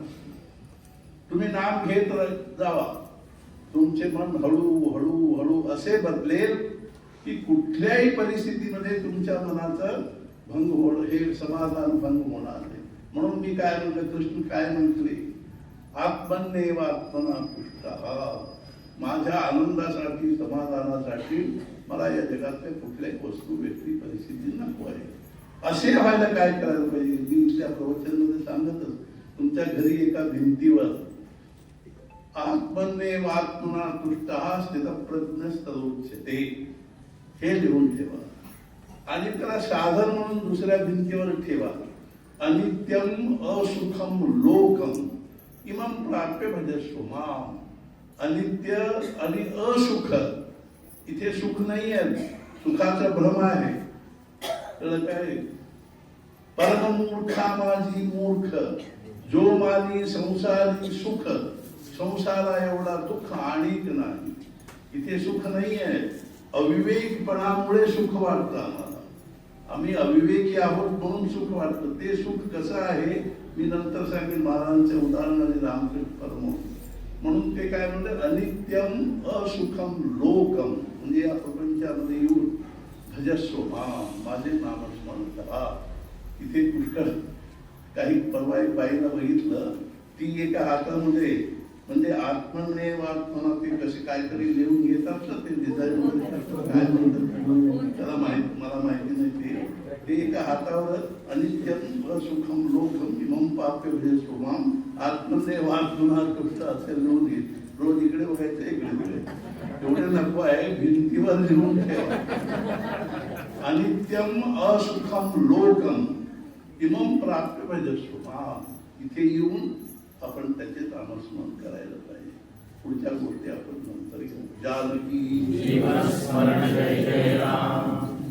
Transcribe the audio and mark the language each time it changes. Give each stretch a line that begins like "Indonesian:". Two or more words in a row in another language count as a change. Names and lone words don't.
Marathi: तुम्ही नाम घेत जावा, तुमचे मन हळू हळू हळू असे बदलेल की कुठल्याही परिस्थितीमध्ये तुमच्या मनाचं भंग होणं, हे समाधान भंग होणार नाही. म्हणून मी काय म्हणलं, कृष्ण काय म्हटले,
Sanskrit: आत्मन्नेव आत्मना तुष्टः.
Marathi: माझ्या आनंदासाठी, समाधानासाठी मला या जगातल्या कुठल्याही वस्तू, व्यक्ती, परिस्थिती नको आहे. असे व्हायला काय करायला पाहिजे? मी त्या प्रवचनामध्ये सांगतच, तुमच्या घरी एका भिंतीवर
Sanskrit: आत्मन्नेव आत्मना तुष्टः स्थितप्रज्ञस्तदोच्यते
Marathi: हे लिहून ठेवा. आणि त्याला साधन म्हणून दुसऱ्या भिंतीवर ठेवा.
Sanskrit: अनित्यम असुखम लोकम इमं प्राप्य भजस्व माम.
Marathi: अनित्य आणि असुख, इथे सुख नाही आहे, सुखाचा भ्रम आहे. तर काय, परम मूर्खा माझी मूर्ख, जो मानी संसारी सुख, संसारा एवढा दुःख आणिक नाही. इथे सुख नाही आहे. अविवेकपणामुळे सुख वाटतं आम्हाला. आम्ही अविवेकी आहोत म्हणून सुख वाटतं. ते सुख कसं आहे मी नंतर सांगेन. महाराजांचे उदाहरण आणि रामकृष्ण परमहंस. म्हणून ते काय म्हणते,
Sanskrit: अनित्यम असुखम लोकम,
Marathi: म्हणजे या प्रपंचामध्ये येऊन
Sanskrit: भजस्व माम,
Marathi: माझे नामस्मरण करा. इथे पुष्कळ काही परवा एक बाईला बघितलं, ती एका हातामध्ये म्हणजे
Sanskrit: आत्मन्नेव आत्मना,
Marathi: ते कसे काहीतरी लिहून घेतात ना, ते डिझाईन काय म्हणतात त्याला मला माहिती नाही. ते एका हातावर
Sanskrit: अनित्यम असुखम लोकम इमं प्राप्य भजस्व माम आत्मन्नेव आत्मना तुष्टः
Marathi: असे लिहून घे. रोज इकडे बघायचं, इकडे एवढे नको आहे, भिंतीवर लिहून ठेवा.
Sanskrit: अनित्यम असुखम लोकम इमं प्राप्य भजस्व माम.
Marathi: इथे येऊन आपण त्याचे नामस्मरण करायला पाहिजे. पुढच्या गोष्टी आपण नंतर घेऊ. जानकी जीवन स्मरण जय जय राम.